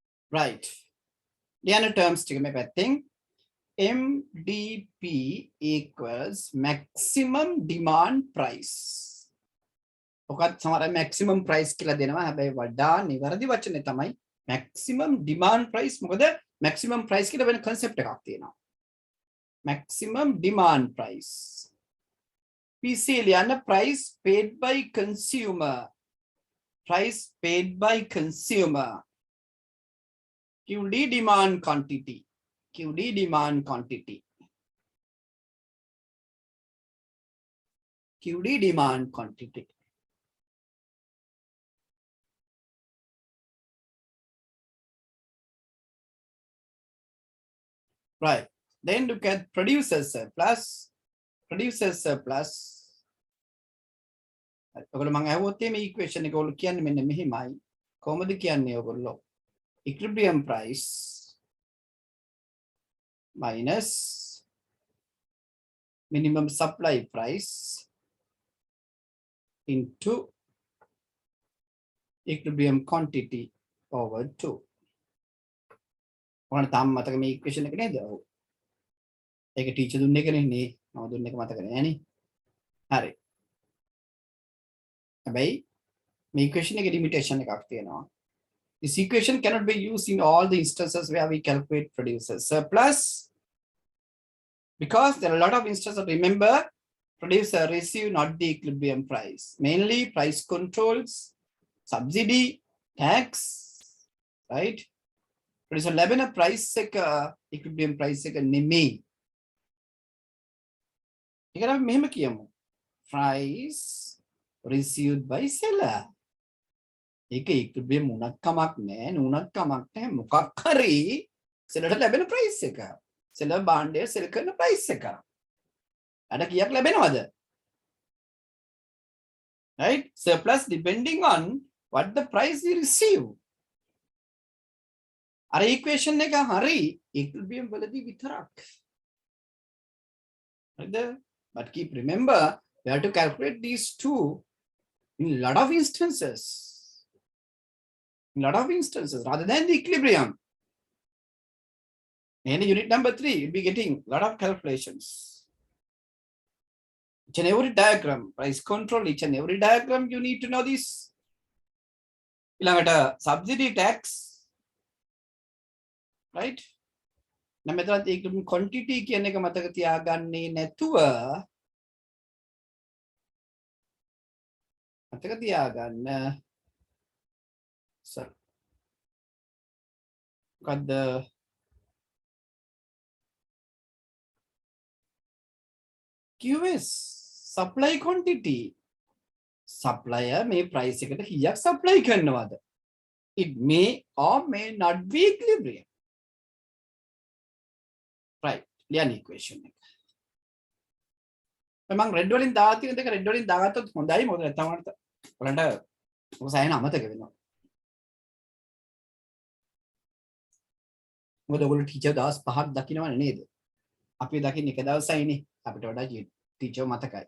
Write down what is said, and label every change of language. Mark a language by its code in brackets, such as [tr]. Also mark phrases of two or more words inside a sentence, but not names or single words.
[en] Right. The terms to me thing. MDP equals maximum demand price. Okay, maximum price [si] kila දෙනවා හැබැයි වඩා නිවැරදි වචනේ තමයි [en] maximum demand price. [si] මොකද [en] maximum price [si] කියලා වෙන concept එකක් තියෙනවා. [en] Maximum demand price. PC ලියන්න price paid by consumer. Price paid by consumer. QD demand quantity. QD demand quantity. QD demand quantity. Right. Then look at producer surplus. Producer surplus. [si] ඔයගොල්ලෝ මම අහුවොත් මේ equation එක ඔයගොල්ලෝ කියන්නේ මෙන්න මෙහිමයි. කොහොමද කියන්නේ ඔයගොල්ලෝ? [en] Equilibrium price minus minimum supply price into equilibrium quantity over 2. [si] ඔයාලට තාම මතක මේ equation එක නේද? ඔව්. ඒක ටීචර් දුන්න එකනේ නේ. මම දුන්න එක මතක නෑනේ. හරි. හැබැයි මේ equation එකේ limitation එකක් තියෙනවා. [en] This equation cannot be used in all the instances where we calculate producer surplus because there are a lot of instances. Remember, producer receive not the equilibrium price, mainly price controls, subsidy, tax, right? Producer 11 a price equilibrium price නෙමෙයි. [si] ඒකට අපි මෙහෙම කියමු. [en] Price received by seller. [si] ඒක equilibrium උනත් කමක් නැහැ නුනත් කමක් නැහැ මොකක් හරි සෙලරට ලැබෙන ප්‍රයිස් එක සෙලර් භාණ්ඩය සෙල් කරන ප්‍රයිස් එක අර කීයක් ලැබෙනවද [en] right surplus depending on what the price we receive [si] අර equation එක හරි equilibrium වලදී විතරක් හරිද [en] but keep remember we have to calculate these two in a lot of instances rather than the equilibrium. And unit number 3, you'll be getting a lot of calculations. Each and every diagram, price control, each and every diagram, you need to know this. Subsidy tax, right? Nametrat equilibrium quantity [si] කියන එක මතක තියාගන්නේ නැතුව මතක තියාගන්න [en] So, got the QS supply quantity. Supplier may price [si] එකට කීයක් supply කරනවද? [en] It may or may not be equilibrium. Right. [si] ලියන්න equation එක. මම red වලින් දාලා තියෙන දෙක red වලින් දාගත්තොත් හොඳයි මොකද නැත්නම් ඔයාලට ඔක සයන අමතක වෙනවා. මොකද ඔයගොල්ලෝ ටීචර් දවස් 5ක් දකින්නවනේ නේද? අපි දකින්නේ එක දවසයිනේ. අපිට වඩා ටීචර් මතකයි.